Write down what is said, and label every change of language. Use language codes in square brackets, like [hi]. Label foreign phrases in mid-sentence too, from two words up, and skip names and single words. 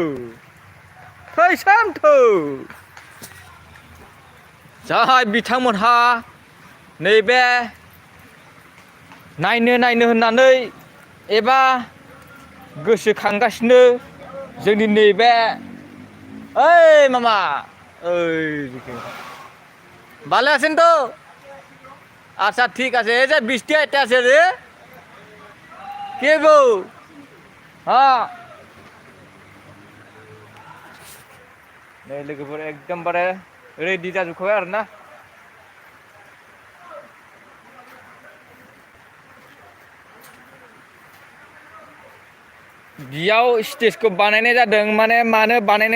[brx] जाय बिथांमोनहा नैबे नायनो होननानै एबा गोसोखांगासिनो जोंनि नैबे ओइ मामा ओइ [bn] ভালো আছেন তো আচ্ছা ঠিক আছে এই যে বৃষ্টি আইতে আছে রে কে গো হ্যাঁ [brx] नै लोगोफोर एकदमबारे रेडि जाजोबखाबाय आरोना बेयाव स्टेजखौ बानायनाय जादों मानो बानायनाय